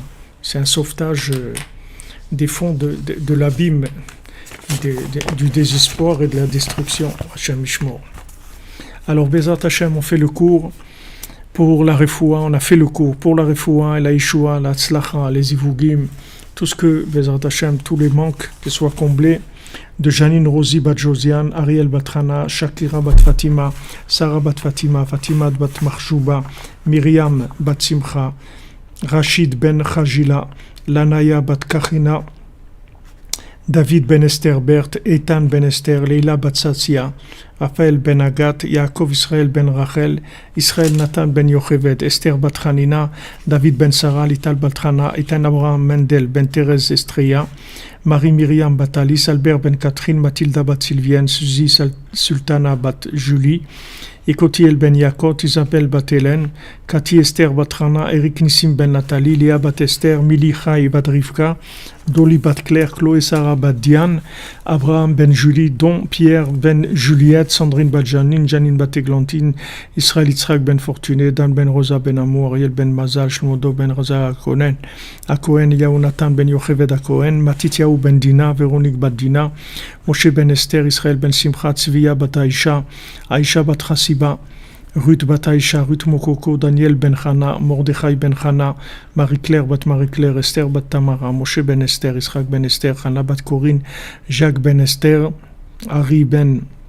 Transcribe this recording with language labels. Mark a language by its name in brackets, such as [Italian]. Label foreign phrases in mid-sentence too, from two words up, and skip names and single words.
[French] C'est un sauvetage des fonds de l'abîme, du désespoir et de la destruction. [Hebrew] השם ישמור. [French] Alors, [Hebrew] בעזרת השם, [French] on fait le cours pour la refoua, on a fait le cours pour la refoua, la Yeshua, la Tzlacha, les Ivugim, tout ce que, [Hebrew] בעזרת השם, [French] tous les manques qui soient comblés, de Janine Rosi Bat Josiane, Ariel Bat Hana, Shakira Bat Fatima, Sarah Bat Fatima, Fatima Bat Marchouba, Myriam Bat Simcha, Rachid Ben Khajila, Lanaya Bat Kachina, David Ben Esther Bert, Eitan Ben Esther, Leila Bat Satsia, Raphaël Ben Agat, Yaakov Israël Ben Rachel, Israël Nathan Ben Yocheved, Esther Bat Hanina, David Ben Sarah, Lital Bat Hana, Eitan Abraham Mendel Ben Thérèse Estrella, Marie Myriam Bat Alice, Albert Ben Catherine, Mathilda Bat Sylvienne, Suzy Sultana Bat Julie, Ekotiel Ben Yakot, Isabelle Bat Hélène, Cathy Esther Bat Rana, Eric Nissim Ben Nathalie, Léa Bat Esther, Mili Chai Bat Rivka, Dolly Bat Claire, Chloé Sarah Bat Diane, Abraham Ben Julie, Don Pierre Ben Juliette, Sandrine Bat Janine, Janine Bat Églantine, Israël Yitzhak Ben Fortuné, Dan Ben Rosa Ben Amour, Ariel Ben Mazal, Shmodo Ben Rosa Akohen, Yaonatan Ben Yocheved Akohen, Matityahu Ben Dina, Véronique Bat Dina, Moshe Ben Esther, Israël Ben Simcha, Tzviya Bat Aisha, Aisha Bat Chassiba, Ruth Bat Aisha, Ruth Mokoko, Daniel Ben Chana, Mordechai Ben Chana, Marie-Claire Bat Marie-Claire, Esther Bat Tamara, Moshe Ben Esther, Israël Ben Esther, Chana Bat Corinne, Jacques Ben Esther, Ari Ben